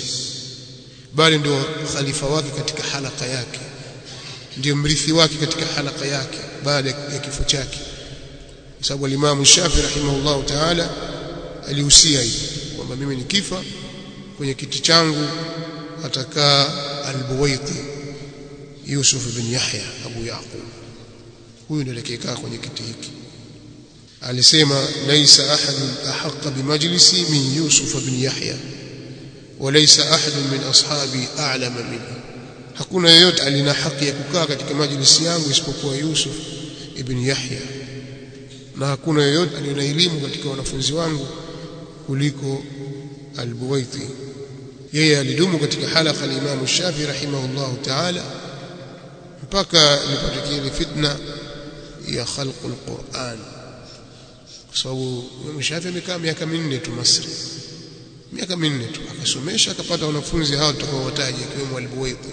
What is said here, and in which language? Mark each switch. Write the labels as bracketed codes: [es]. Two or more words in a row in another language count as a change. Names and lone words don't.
[sw] bali ndio khalifa wake katika halaka yake, ndio mrithi wake katika halaka yake baada ya kifo chake, kwa sababu Imam Shafi [ar] رحمه الله تعالى [sw] alihusia hivi kwamba mimi nikifa kwenye kiti changu atakaa al-Buwaiti Yusuf bin Yahya Abu Yaqub, huyu ndiye aliyekaa kwenye kiti hiki. [ar] Alisema ليس أحد أحق بمجلسي من يوسف بن يحيى وليس أحد من أصحابي أعلم منه, [sw] hakuna yeyote alina haki ya kukaa katika majlisi yangu isipokuwa Yusuf ibn Yahya, na hakuna yeyote alina elimu katika wanafunzi wangu kuliko al-Buwaiti. Yeye alidumu katika halaka al-Imam Shafi [ar] رحمه الله تعالى [sw] mpaka ilipotokea fitna ya [ar] خلق القرآن, [sw] kwa sababu Imam Shafi amekaa miaka 4 tu Misri, miaka 4 tu akasomesha, akapata wanafunzi hao tutakaowataja ikiwemo al-Buwaiti.